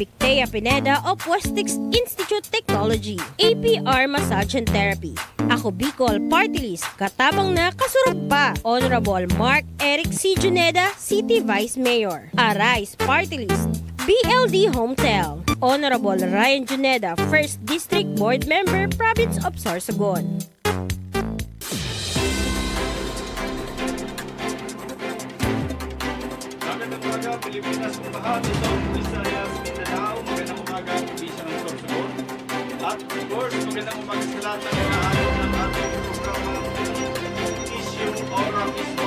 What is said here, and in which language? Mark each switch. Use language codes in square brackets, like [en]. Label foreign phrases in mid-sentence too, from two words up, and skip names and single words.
[en] Victea Pineda of Westix Institute Technology, APR Massage and Therapy, Ako Bicol Party List, [bik] katabang na kasurog pa, [en] Honorable Mark Eric C. Juneda, City Vice Mayor, Arise Party List, BLD Hometel, Honorable Ryan Juneda, 1st District Board Member, Province of Sorsogon. [tl] Magandang umaga, Pilipinas, Baha, Luzon, Visayas, Mindanao. Magandang umaga, probinsya ng Sorsogon. At [en] of course, [tl] magandang umaga sa lahat ng naayon ng ating programang Issue Ora Mismo.